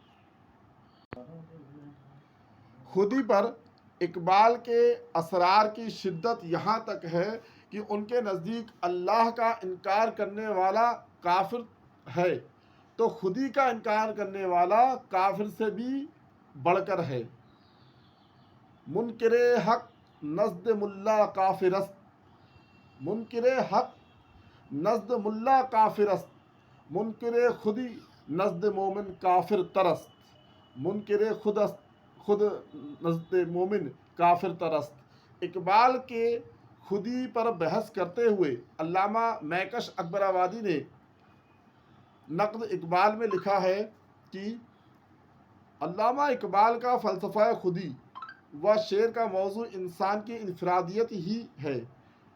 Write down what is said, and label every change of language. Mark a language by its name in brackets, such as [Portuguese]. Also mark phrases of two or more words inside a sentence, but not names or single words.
[Urdu] خودی پر اقبال کے اصرار کی شدت یہاں تک ہے کہ ان کے نزدیک اللہ کا انکار کرنے والا کافر ہے تو خودی کا انکار کرنے والا کافر سے بھی بڑھ کر ہے۔ [Persian] منکر حق نزد ملا کافر است، منکر حق نزد ملا کافر است، منکر خودی نزد مومن کافر ترست، منکر خود نزد مومن کافر ترست۔ [Urdu] اقبال کے خودی پر بحث کرتے ہوئے علامہ میکش اکبر آبادی نے نقد اقبال میں لکھا ہے کہ علامہ اقبال کا فلسفہ خودی و شعر کا موضوع انسان کی انفرادیت ہی ہے،